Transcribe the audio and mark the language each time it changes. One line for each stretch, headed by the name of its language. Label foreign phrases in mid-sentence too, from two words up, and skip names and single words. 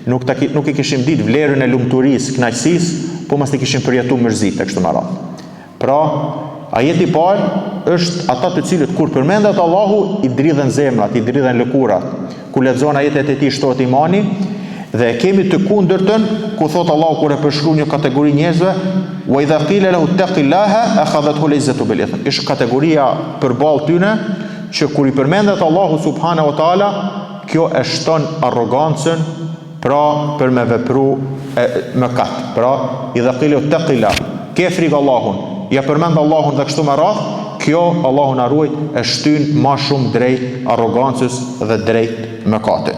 Albanian: Nuk i kishim ditë vlerën e lumturisë, kënaqësisë, po mos i kishim përjetuar mërzitë kështu me radhë. Pra, ajeti i parë është ata të cilët kur përmendet Allahu i dridhen zemrat, i dridhen lëkurat. Kur lexon ajetet e tij shtohet imani, dhe kemi të kundërtën ku thot Allahu kur e përshkruan një kategori njerëzve,
Arabic: وإذا قيل له اتق الله أخذته العزة بالإثم.
Albanian: Është kategoria përballë tyne që kur i përmendet Allahu
Arabic: سبحانه وتعالى,
Albanian: kjo e shton arrogancën, pra për me vepru mëkat. Pra,
Arabic: إذا قيل اتق الله,
Albanian: ke frikë Allahun, ja përmend Allahun dhe kështu me radhë, kjo Allahu na ruaj e shtyn më shumë drejt arrogancës dhe drejt mëkatit.